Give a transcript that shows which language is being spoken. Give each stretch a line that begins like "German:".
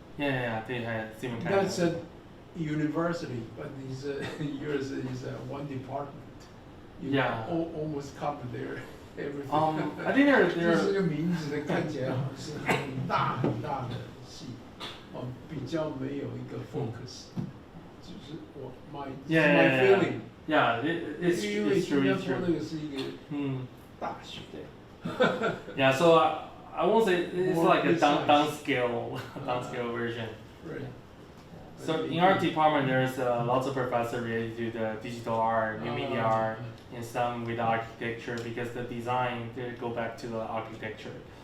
English: Yeah, they had similar kind That's a university, but yours is one department. You almost cover there everything. I think they're
Chinese: 这个名字看起来好像是很大很大的系，比较没有一个 focus。就是我
English: my feeling。 Yeah, it's
Chinese: 因为
English: true.
Chinese: 新加坡那个是一个大学。
English: Yeah, so I won't say it's like a downscale version. Right. So in our department, there's lots of professors related to the digital art, new media art, and some with architecture because the design they go back to the architecture.